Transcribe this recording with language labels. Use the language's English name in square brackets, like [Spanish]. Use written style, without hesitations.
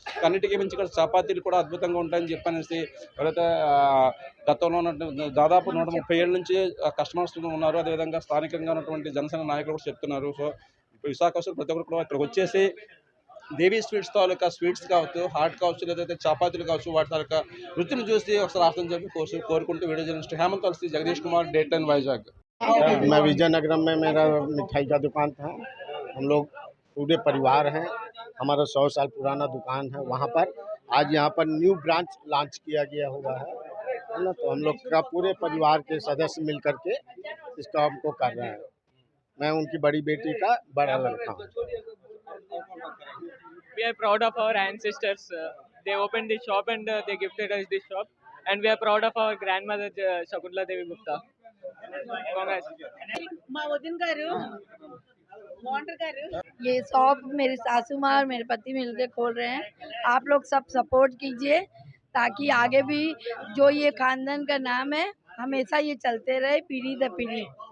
[Telugu] అన్నిటికీ మించి ఇక్కడ చపాతీలు కూడా అద్భుతంగా ఉంటాయని చెప్పనేసి ఎవరైతే గతంలో ఉన్నటువంటి దాదాపు 130 ఏళ్ళ నుంచి కస్టమర్స్ ఉన్నారు. అదేవిధంగా స్థానికంగా ఉన్నటువంటి జనసేన నాయకులు కూడా చెప్తున్నారు. సో విశాఖ ప్రతి ఒక్కరు కూడా ఇక్కడికి వచ్చేసి దేవి స్వీట్స్ తాలూకా స్వీట్స్ కావచ్చు, హాట్ కావచ్చు, లేదంటే చపాతీలు కావచ్చు, వాటి తాలూకా రుచిని చూసి ఒకసారి ఆస్వాదం చెప్పి కోరుకుంటూ వీడియో జర్నలిస్ట్ హేమంత్ తులసి, జగదీష్ కుమార్, డేట్9 వైజాగ్. [Hindi] मैं विजयनगरम में मेरा मिठाई का दुकान था। हम लोग पूरे परिवार हैं, हमारा 100 साल पुराना दुकान है। वहाँ पर आज यहाँ पर न्यू ब्रांच लॉन्च किया गया हुआ है ना, तो हम लोग का पूरे परिवार के सदस्य मिल करके इस काम को कर रहे हैं। मैं उनकी बड़ी बेटी का बड़ा लड़का हूँ। [English] We are proud of our ancestors. They opened this shop and they gifted us this shop. And we are proud of our grandmother, Shakuntala Devi Gupta. Congrats. [Telugu] మా వదిన గారు మోంటర్ గారు [Hindi] ये शॉप मेरी सासू माँ और मेरे पति मिलकर खोल रहे हैं। आप लोग सब सपोर्ट कीजिए ताकि आगे भी जो ये खानदान का नाम है हमेशा ये चलते रहे पीढ़ी दर पीढ़ी।